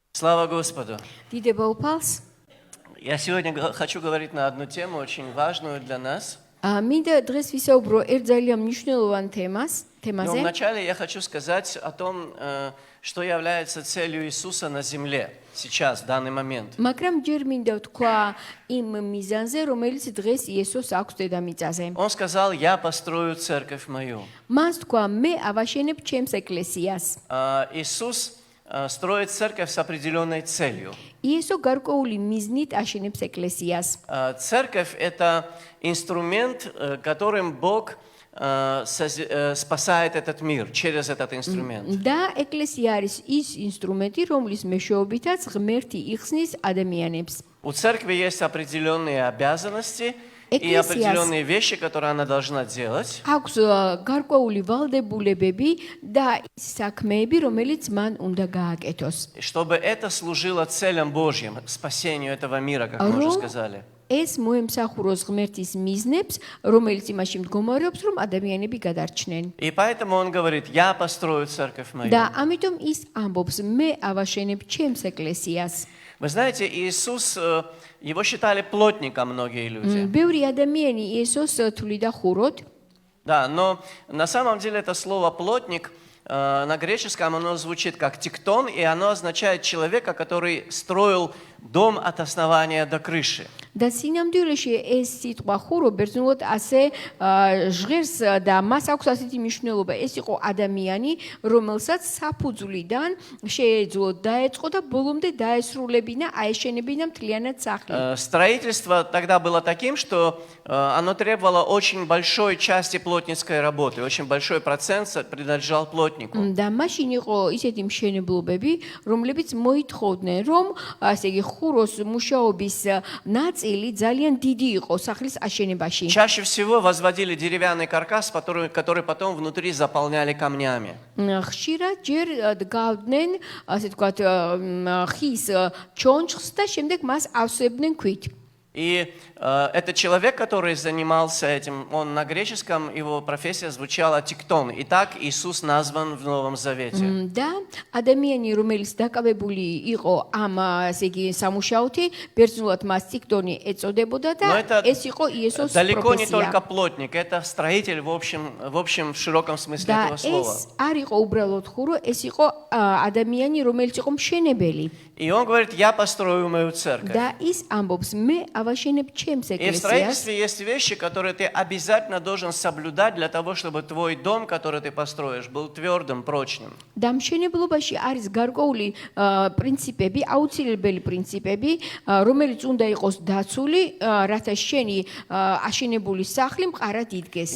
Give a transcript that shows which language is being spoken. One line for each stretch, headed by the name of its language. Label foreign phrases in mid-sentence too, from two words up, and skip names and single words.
Russian: Слава Господу!
Georgian: დიდება უფალს.
Russian: Я сегодня хочу говорить на одну тему, очень важную для нас.
Georgian: მინდა დღეს ვისაუბრო ერთ ძალიან მნიშვნელოვან
Russian: Но
Georgian: თემაზე.
Russian: вначале я хочу сказать о том, что является целью Иисуса на земле сейчас, в данный момент.
Georgian: მაგრამ ჯერ მინდა ვთქვა იმ მიზანზე, რომელიც დღეს იესოს აქვს დედამიწაზე.
Russian: Он сказал, я построю церковь мою.
Georgian: მას თქვა, მე ავაშენებ ჩემს ეკლესიას.
Russian: Иисус строит церковь с определенной целью.
Georgian: იესო გარკვეული მიზნით აშენებს ეკლესიას.
Russian: Церковь – это инструмент, которым Бог спасает этот мир через этот инструмент.
Georgian: და ეკლესია არის ის ინსტრუმენტი, რომლის მეშვეობითაც ღმერთი იხსნის ადამიანებს.
Russian: У церкви есть определенные обязанности и определенные вещи, которые она должна делать.
Georgian: აქვს გარკვეული ვალდებულებები და საქმეები, რომელიც მან უნდა გააკეთოს.
Russian: Чтобы это служило целям Божьим, спасению этого мира, как мы уже сказали.
Georgian: ეს მოემსახუროს ღმერთის მიზნებს, რომელიც იმაში მდგომარეობს, რომ ადამიანები გადარჩნენ.
Russian: И поэтому он говорит, я построю церковь мою.
Georgian: და ამიტომ ის ამბობს, მე ავაშენებ ჩემს ეკლესიას.
Russian: Вы знаете, Иисус, его считали плотником многие люди.
Georgian: ბევრი ადამიანი იესოს თვლიდა ხუროდ.
Russian: Да, но на самом деле это слово «плотник» на греческом оно звучит как «тектон», и оно означает человека, который строил дом от основания до крыши.
Georgian: და სინამდვილეში ეს სიტყვა ხურო ბერძნულად ასე ჟღერს და მას აქვს ასეთი მნიშვნელობა. ეს იყო ადამიანი, რომელსაც საფუძვლიდან შეეძლო დაეწყო და ბოლომდე დაესრულებინა, აეშენებინა მთლიანად სახლი.
Russian: Строительство тогда было таким, что оно требовало очень большой части плотницкой работы, очень большой процент принадлежал плотнику.
Georgian: და მაშინ იყო ისეთი მშენებლობები, რომლებიც მოითხოვდნენ, რომ ასე იგი ხუროს მუშაობის ნაწილი ძალიან დიდი იყო სახლის აშენებაში.
Russian: Чаще всего возводили деревянный каркас, который потом внутри заполняли камнями.
Georgian: ხშირად ჯერ დგავდნენ, ასე ვთქვათ, ხის ჩონჩხს და შემდეგ მას ავსებდნენ ქვით.
Russian: И этот человек, который занимался этим, он на греческом, его профессия звучала тектон. И так Иисус назван в Новом Завете.
Georgian: და ადამიანი, რომელიც დაკავებული იყო ამ ასე იგი სამუშაოთი, ბერძნულად მას ტექტონი ეწოდებოდა და ეს იყო იესოს
Russian: далеко не
Georgian: პროფესია.
Russian: только плотник, это строитель в общем в широком смысле
Georgian: და
Russian: этого слова.
Georgian: ეს არ იყო უბრალოდ ხურო, ეს იყო ადამიანი, რომელიც იყო მშენებელი.
Russian: И он говорит, я построю мою церковь.
Georgian: და ის ამბობს, მე ავაშენებ ჩემს
Russian: И в
Georgian: ეკლესიას.
Russian: строительстве есть вещи, которые ты обязательно должен соблюдать для того, чтобы твой дом, который ты построишь, был твердым, прочным.
Georgian: და მშენებლობაში არის გარკვეული პრინციპები, აუცილებელი პრინციპები, რომელიც უნდა იყოს დაცული, რათა შენი აშენებული სახლი მყარად იდგეს.